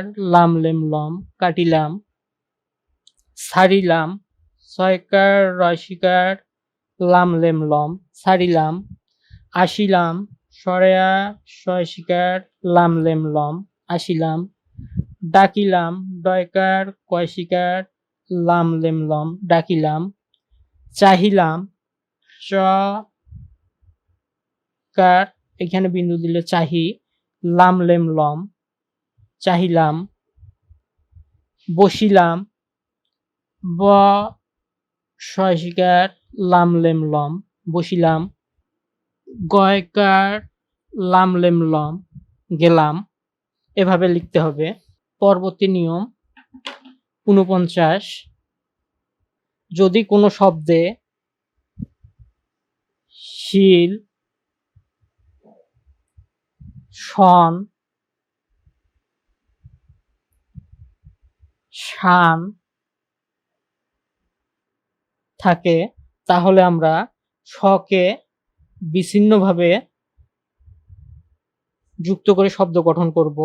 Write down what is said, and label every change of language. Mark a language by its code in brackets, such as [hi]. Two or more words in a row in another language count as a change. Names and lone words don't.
[bn] লাম লেম লম কাটিলাম, ছাড়িলাম, ছয়কার রয়সিকার লাম লেম লম ছাড়িলাম, আসিলাম, সরেয়া শয়সিকার লাম লেম লম আসিলাম, ডাকিলাম, ডয়কার কয়সিকার লাম লেম লম ডাকিলাম, চাহিলাম, চ কার এখানে বিন্দু দিলে চাহি লাম লেম লম চাহিলাম, বসিলাম, ব শয়সিকার লাম লেম লম বসিলাম, গয়কার লাম লেম লম গেলাম। এভাবে লিখতে হবে। পরবর্তী নিয়ম 49। যদি কোনো শব্দে শিল, শন, শান থাকে, তাহলে আমরা শকে বিচ্ছিন্নভাবে যুক্ত করে শব্দ গঠন করব।